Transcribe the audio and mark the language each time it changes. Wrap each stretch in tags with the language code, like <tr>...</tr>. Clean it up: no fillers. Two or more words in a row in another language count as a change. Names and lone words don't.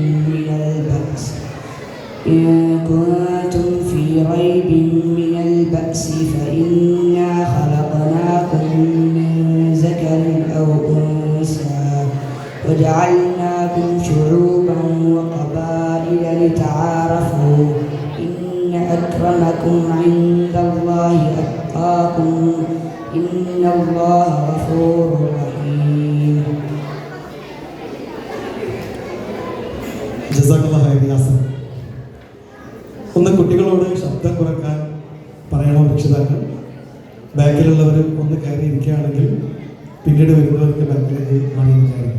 <ar>من البأس فإنا خلقناكم من ذكر أو أنثى وجعلناكم شعوبا وقبائل لتعارفوا إن أكرمكم عند الله أتقاكم إن الله غفور رحيم. جزاك الله خيرا ياسر.</ar> <ml>ഒന്ന് കുട്ടികളോട് ശബ്ദം കുറയ്ക്കാൻ പറയണം രക്ഷിതാക്കൾ. ബാക്കിലുള്ളവർ ഒന്ന് കയറി ഇരിക്കുകയാണെങ്കിൽ പിന്നീട് വരുന്നവർക്ക് ബാക്കിലേക്ക് മാറിയിരിക്കുകയാണ്.</ml>